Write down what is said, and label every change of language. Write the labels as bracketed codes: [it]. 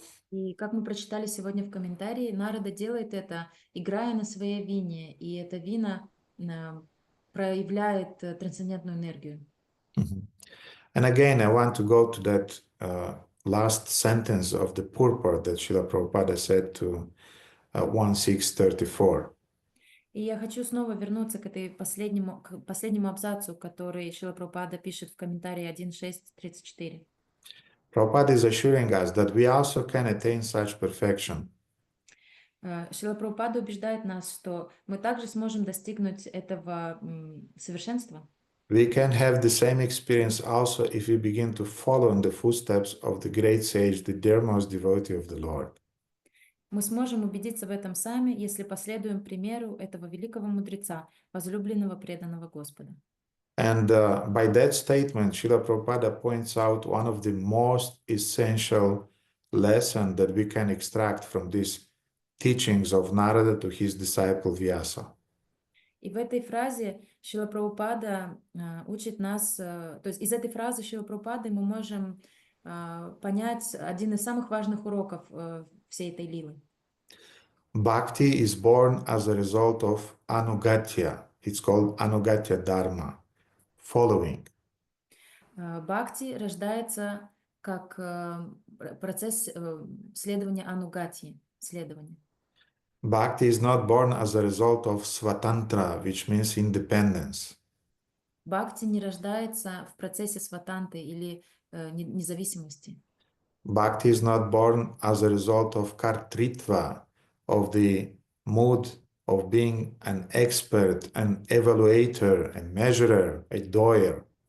[ru] И как мы прочитали сегодня в комментарии, Нарада делает это, играя на своей вине, и эта вина проявляет трансцендентную энергию. [en] And again, I want to go to that last sentence of the purport that Srila Prabhupada said to 1.6.34. [ru] И я хочу снова вернуться к последнему абзацу, который Шрила Прабхупада пишет в комментарии 1.6.34. [en] Prabhupada is assuring us that we also can attain such perfection. [ru] Шрила Прабхупада убеждает нас, что мы также сможем достигнуть этого совершенства. [en] We can have the same experience also if we begin to follow in the footsteps of the great sage, the dearmost devotee of the Lord. [ru] Мы сможем убедиться в этом сами, если последуем примеру этого великого мудреца, возлюбленного преданного Господа. [en] And by that statement, Srila Prabhupada points out one of the most essential lessons that we can extract from these teachings of Narada to his disciple Vyasa. [ru] И в этой фразе Шрила Прабхупада учит нас, то есть из этой фразы Шрила Прабхупады мы можем понять один из самых важных уроков всей этой лилы. [en] Bhakti is born as a result of ānugatya. It's called ānugatya dharma, following. [ru] Бхакти рождается как процесс следования анугати, следования. [en] Bhakti is not born as a result of svatantra, which means independence. [ru] Бхакти не рождается в процессе сватанты или независимости. [en] Bhakti is not born as a result of kartritva, of the mood of being an expert, an evaluator, a measurer, a doer.